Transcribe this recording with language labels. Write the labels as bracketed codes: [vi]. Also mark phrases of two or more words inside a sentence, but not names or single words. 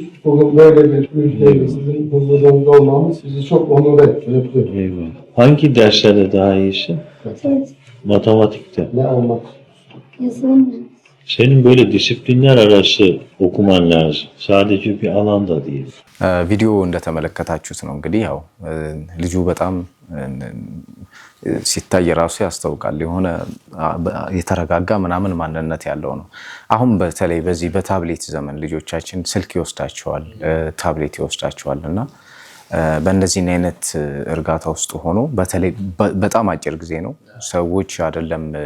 [tr] Bugün böyle bir ülkeyle sizin huzurunda olmamız bizi çok onur etti. Mutlu. Eyvallah. Hangi derslerde daha iyisin? Evet. Matematikte. Ne olmak? Yazılım. Senin böyle disiplinler arası okuman lazım. Sadece bir alanda değil. [am] ቪዲዮ እንደተመለከታችሁት ነው እንግዲህ ያው ልጁ በጣም ሲታይ ራሱ ያስታውቃል። የሆነ የተረጋጋ ምናምን ማንነት ያለው ነው። አሁን በተለይ በዚህ በታብሌት ዘመን ልጆቻችን ስልክ ይወስዳቸዋል፣ ታብሌት ይወስዳቸዋልና በእንደዚህ አይነት እርጋታ ውስጥ ሆኖ በተለይ በጣም አጭር ጊዜ ነው ሰዎች አይደለም